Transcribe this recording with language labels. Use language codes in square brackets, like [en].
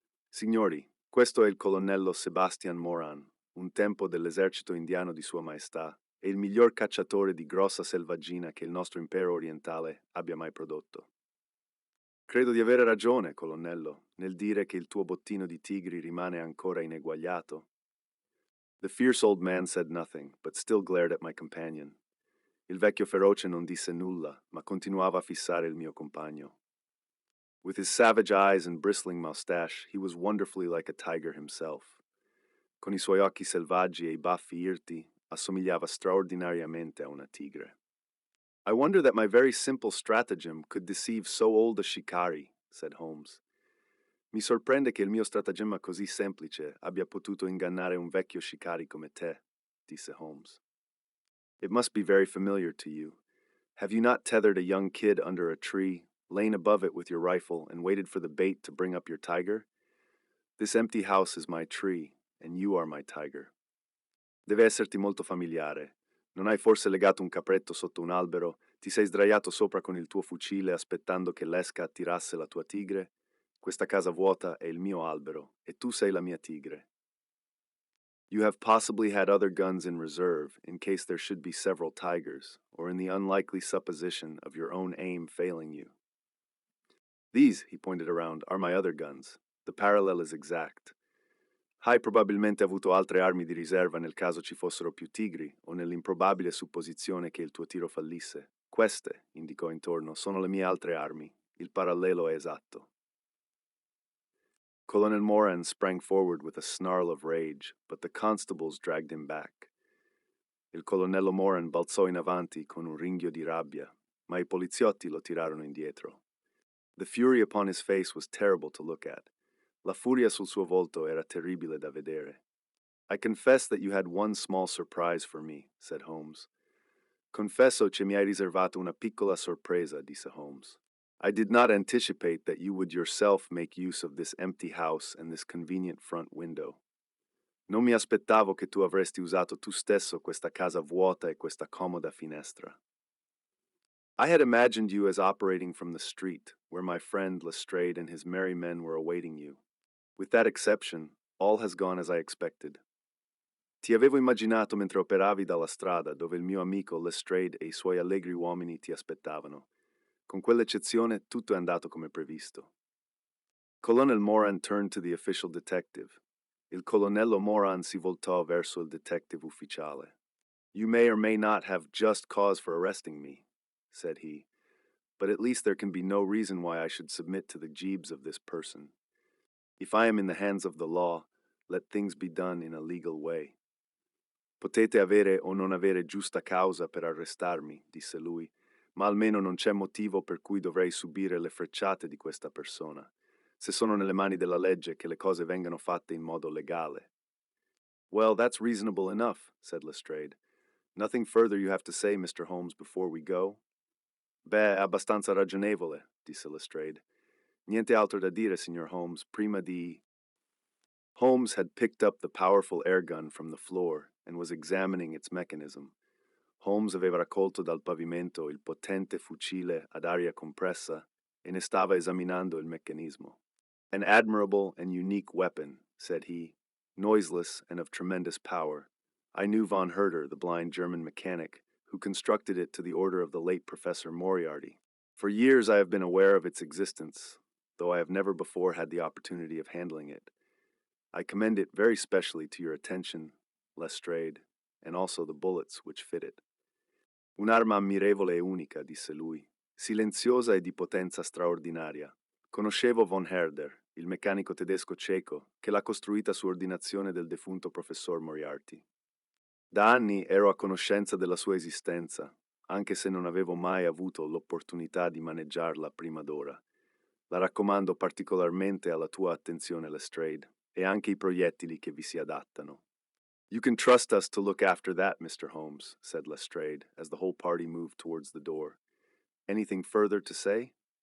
[it] Signori, questo è il colonnello Sebastian Moran, un tempo dell'esercito indiano di Sua Maestà, e il miglior cacciatore di grossa selvaggina che il nostro impero orientale abbia mai prodotto. Credo di avere ragione, colonnello, nel dire che il tuo bottino di tigri rimane ancora ineguagliato. [en] The fierce old man said nothing, but still glared at my companion. [it] Il vecchio feroce non disse nulla, ma continuava a fissare il mio compagno. [en] With his savage eyes and bristling mustache, he was wonderfully like a tiger himself. [it] Con I suoi occhi selvaggi e I baffi irti, assomigliava straordinariamente a una tigre. [en] I wonder that my very simple stratagem could deceive so old a shikari, said Holmes. [it] Mi sorprende che il mio stratagemma così semplice abbia potuto ingannare un vecchio shikari come te, disse Holmes. [en] It must be very familiar to you. Have you not tethered a young kid under a tree, lain above it with your rifle, and waited for the bait to bring up your tiger? This empty house is my tree, and you are my tiger. [it] Deve esserti molto familiare. Non hai forse legato un capretto sotto un albero, ti sei sdraiato sopra con il tuo fucile aspettando che l'esca attirasse la tua tigre? Questa casa vuota è il mio albero, e tu sei la mia tigre. [en] You have possibly had other guns in reserve in case there should be several tigers, or in the unlikely supposition of your own aim failing you. These, he pointed around, are my other guns. The parallel is exact. [it] Hai probabilmente avuto altre armi di riserva nel caso ci fossero più tigri, o nell'improbabile supposizione che il tuo tiro fallisse. Queste, indicò intorno, sono le mie altre armi. Il parallelo è esatto. [en] Colonel Moran sprang forward with a snarl of rage, but the constables dragged him back. [it] Il colonnello Moran balzò in avanti con un ringhio di rabbia, ma I poliziotti lo tirarono indietro. [en] The fury upon his face was terrible to look at. [it] La furia sul suo volto era terribile da vedere. [en] I confess that you had one small surprise for me, said Holmes. [it] Confesso che mi hai riservato una piccola sorpresa, disse Holmes. [en] I did not anticipate that you would yourself make use of this empty house and this convenient front window. [it] Non mi aspettavo che tu avresti usato tu stesso questa casa vuota e questa comoda finestra. [en] I had imagined you as operating from the street, where my friend Lestrade and his merry men were awaiting you. With that exception, all has gone as I expected. [it] Ti avevo immaginato mentre operavi dalla strada, dove il mio amico Lestrade e I suoi allegri uomini ti aspettavano. Con quell'eccezione, tutto è andato come previsto. [en] Colonel Moran turned to the official detective. [it] Il colonnello Moran si voltò verso il detective ufficiale. [en] You may or may not have just cause for arresting me, said he, but at least there can be no reason why I should submit to the gibes of this person. If I am in the hands of the law, let things be done in a legal way. [it] Potete avere o non avere giusta causa per arrestarmi, disse lui, ma almeno non c'è motivo per cui dovrei subire le frecciate di questa persona, se sono nelle mani della legge che le cose vengano fatte in modo legale. [en] Well, that's reasonable enough, said Lestrade. Nothing further you have to say, Mr. Holmes, before we go? [it] Beh, è abbastanza ragionevole, disse Lestrade. Niente altro da dire, signor Holmes, prima di... [en] Holmes had picked up the powerful air gun from the floor and was examining its mechanism. [it] Holmes aveva raccolto dal pavimento il potente fucile ad aria compressa e ne stava esaminando il meccanismo. [en] An admirable and unique weapon, said he, noiseless and of tremendous power. I knew von Herder, the blind German mechanic, who constructed it to the order of the late Professor Moriarty. For years I have been aware of its existence, though I have never before had the opportunity of handling it. I commend it very specially to your attention, Lestrade, and also the bullets which fit it. [it] Un'arma ammirevole e unica, disse lui, silenziosa e di potenza straordinaria. Conoscevo von Herder, il meccanico tedesco cieco, che l'ha costruita su ordinazione del defunto professor Moriarty. Da anni ero a conoscenza della sua esistenza, anche se non avevo mai avuto l'opportunità di maneggiarla prima d'ora. La raccomando particolarmente alla tua attenzione, Lestrade, e anche I proiettili che vi si adattano. [en] You can trust us to look after that, Mr. Holmes, said Lestrade, as the whole party moved towards the door. Anything further to say?